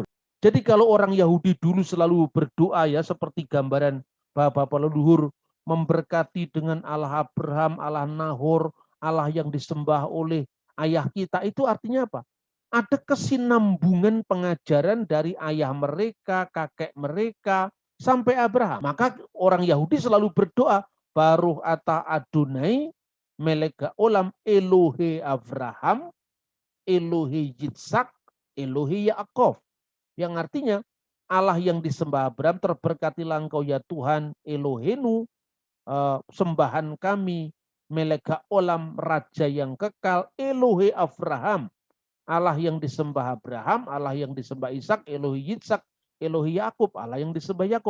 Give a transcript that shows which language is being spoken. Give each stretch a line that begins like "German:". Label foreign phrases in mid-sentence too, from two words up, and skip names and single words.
Indonesian: Jadi kalau orang Yahudi dulu selalu berdoa ya seperti gambaran bapak-bapak leluhur memberkati dengan Allah Abraham, Allah Nahor, Allah yang disembah oleh ayah kita, itu artinya apa? Ada kesinambungan pengajaran dari ayah mereka, kakek mereka, sampai Abraham. Maka orang Yahudi selalu berdoa,
Hebrew: ברוך אתה אדוני, מלך העולם אלוהי אברהם, אלוהי יצחק, אלוהי יעקב.
Indonesian: Yang artinya, Allah yang disembah Abraham, terberkatilah engkau ya Tuhan, Elohenu, sembahan kami,
Hebrew: מלך העולם,
Indonesian: Raja yang kekal,
Hebrew: אלוהי אברהם,
Indonesian: Allah yang disembah Abraham, Allah yang disembah Ishak,
Hebrew: אלוהי יצחק, אלוהי יעקב,
Indonesian: Allah yang disembah Yakub.